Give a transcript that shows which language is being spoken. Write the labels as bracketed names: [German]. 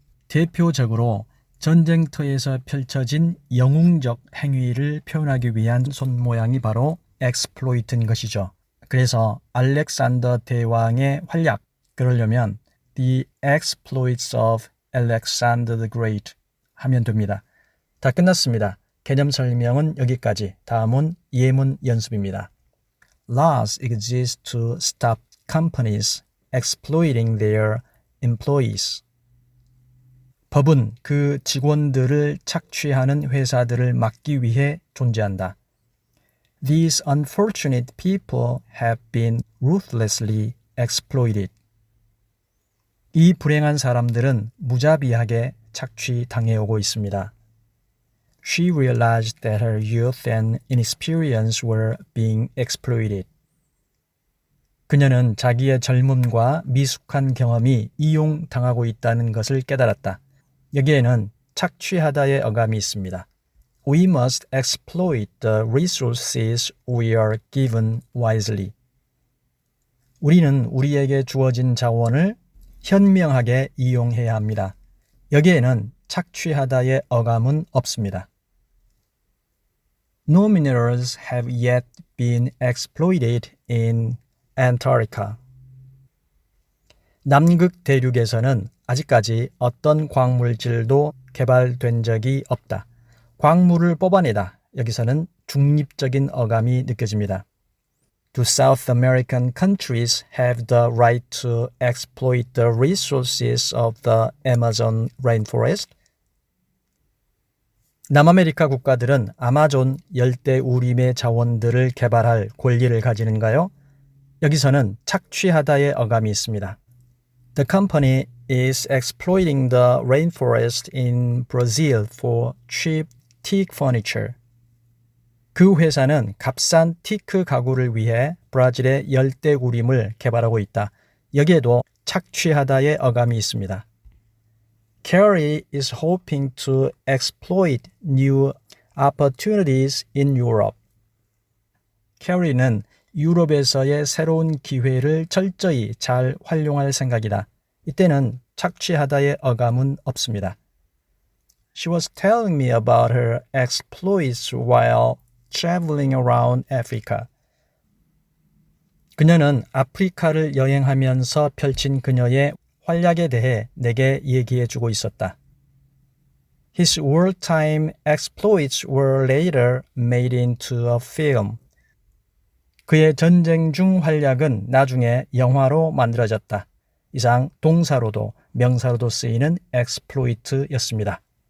[Korean] 대표적으로 전쟁터에서 펼쳐진 영웅적 행위를 표현하기 위한 손 모양이 바로 exploit인 것이죠. 그래서 알렉산더 대왕의 활약, 그러려면 [English] The exploits of Alexander the Great [Korean] 하면 됩니다. 다 끝났습니다. 개념 설명은 여기까지. 다음은 예문 연습입니다. [English] Laws exist to stop companies exploiting their employees. [Korean] 법은 그 직원들을 착취하는 회사들을 막기 위해 존재한다. [English] These unfortunate people have been ruthlessly exploited. [Korean] 이 불행한 사람들은 무자비하게 착취당해오고 있습니다. [English] She realized that her youth and inexperience were being exploited. [Korean] 그녀는 자기의 젊음과 미숙한 경험이 이용당하고 있다는 것을 깨달았다. 여기에는 착취하다의 어감이 있습니다. [English] We must exploit the resources we are given wisely. [Korean] 우리는 우리에게 주어진 자원을 현명하게 이용해야 합니다. 여기에는 착취하다의 어감은 없습니다. [English] No minerals have yet been exploited in Antarctica. [Korean] 남극 대륙에서는 아직까지 어떤 광물질도 개발된 적이 없다. 광물을 뽑아내다. 여기서는 중립적인 어감이 느껴집니다. [English] Do South American countries have the right to exploit the resources of the Amazon rainforest? [Korean] 남아메리카 국가들은 아마존 열대우림의 자원들을 개발할 권리를 가지는가요? 여기서는 착취하다의 어감이 있습니다. [English] The company is exploiting the rainforest in Brazil for cheap teak furniture. [Korean] 그 회사는 값싼 티크 가구를 위해 브라질의 열대우림을 개발하고 있다. 여기에도 착취하다의 어감이 있습니다. [English] Kerry is hoping to exploit new opportunities in Europe. [Korean] Kerry는 유럽에서의 새로운 기회를 철저히 잘 활용할 생각이다. 이때는 착취하다의 어감은 없습니다. [English] She was telling me about her exploits while traveling around Africa. [Korean] 그녀는 아프리카를 여행하면서 펼친 그녀의 활약에 대해 내게 얘기해주고 있었다. [English] His wartime exploits were later made into a film. [Korean] 그의 전쟁 중 활약은 나중에 영화로 만들어졌다. 이상 동사로도 명사로도 쓰이는 exploit였습니다.